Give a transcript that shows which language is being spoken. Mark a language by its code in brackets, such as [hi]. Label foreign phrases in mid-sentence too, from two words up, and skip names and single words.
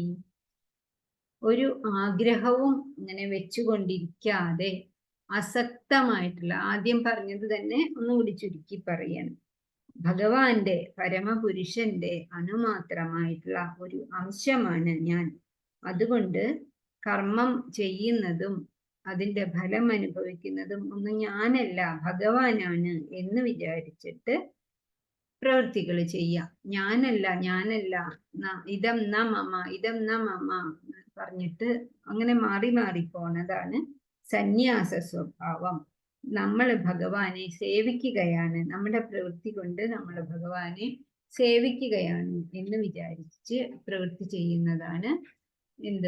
[ml] ഒരു ആഗ്രഹവും ഇങ്ങനെ വെച്ചുകൊണ്ടിരിക്കാതെ അസക്തമായിട്ടുള്ള, ആദ്യം പറഞ്ഞത് തന്നെ ഒന്നുകൂടി ചുരുക്കി പറയാണ്, ഭഗവാന്റെ പരമപുരുഷന്റെ അണുമാത്രമായിട്ടുള്ള ഒരു അംശമാണ് ഞാൻ. അതുകൊണ്ട് കർമ്മം ചെയ്യുന്നതും അതിൻ്റെ ഫലം അനുഭവിക്കുന്നതും ഒന്നും ഞാനല്ല, ഭഗവാനാണ് എന്ന് വിചാരിച്ചിട്ട് പ്രവൃത്തികൾ ചെയ്യാം. ഞാനല്ല [sa] ഇതം ന മമ ഇതം ന മമ [ml] പറഞ്ഞിട്ട് അങ്ങനെ മാറി മാറി പോണതാണ് സന്യാസ സ്വഭാവം. നമ്മൾ ഭഗവാനെ സേവിക്കുകയാണ്, നമ്മുടെ പ്രവൃത്തി കൊണ്ട് നമ്മൾ ഭഗവാനെ സേവിക്കുകയാണ് എന്ന് വിചാരിച്ച് പ്രവൃത്തി ചെയ്യുന്നതാണ് എന്ത്?